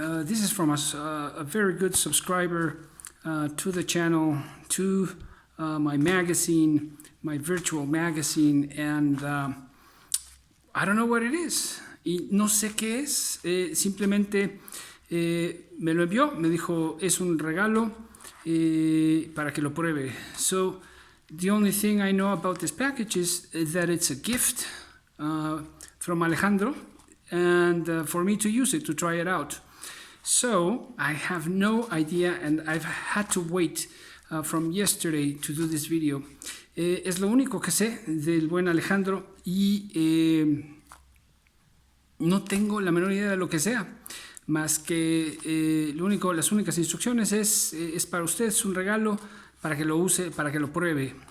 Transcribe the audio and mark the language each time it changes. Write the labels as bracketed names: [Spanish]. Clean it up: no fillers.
[English] This is from a very good subscriber to the channel, to my magazine, my virtual magazine, and I don't know what it is. [Spanish] Y no sé qué es. Simplemente me lo envió, me dijo es un regalo para que lo pruebe. [English] So the only thing I know about this package is that it's a gift from Alejandro, and for me to use it, to try it out. So I have no idea, and I've had to wait from yesterday to do this video. [Spanish] Es lo único que sé del buen Alejandro y no tengo la menor idea de lo que sea, más que las únicas instrucciones es para usted, es un regalo para que lo use, para que lo pruebe.